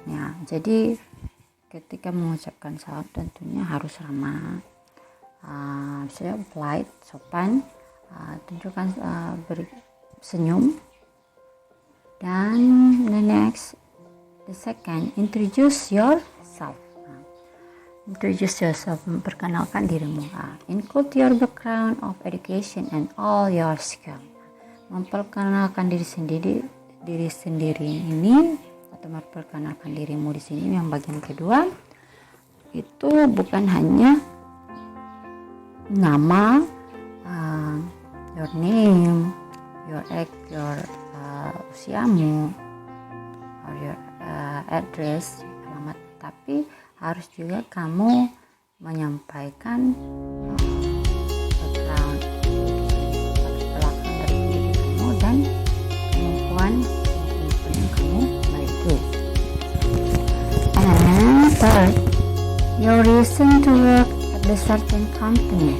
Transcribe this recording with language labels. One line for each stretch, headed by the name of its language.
Indonesian: Ya, jadi ketika mengucapkan salam tentunya harus ramah, misalnya polite, sopan, tunjukkan senyum. Dan
English: the second, introduce yourself. Introduce yourself,
Indonesian: memperkenalkan dirimu.
English: Include your background of education and all your skill.
Indonesian: Memperkenalkan diri sendiri ini, atau memperkenalkan dirimu di sini yang bagian kedua itu bukan hanya nama,
English: your name, your age, your
Indonesian: usiamu,
English: or your address,
Indonesian: alamat, tapi harus juga kamu menyampaikan background belakang dari pendidikanmu dan kemampuan yang kamu miliki.
English: And third, your reason to work at the certain company.